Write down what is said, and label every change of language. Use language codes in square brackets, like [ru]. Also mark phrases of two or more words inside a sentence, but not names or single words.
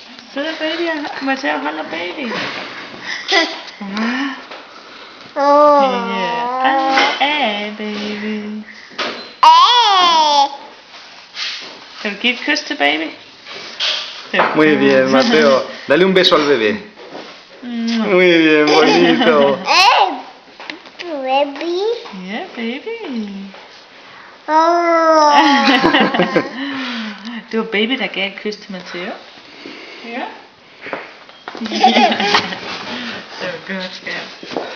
[da] Sidder baby og Matteo holder baby. Ja, baby. Kan du give et kys til baby? [es] Muy bien, Mateo. Dale un beso al bebé. Muy bien, bonito. [da] Baby. Ja, baby. Det var baby, der gav et kys til Matteo. Ja. Det var godt, skat.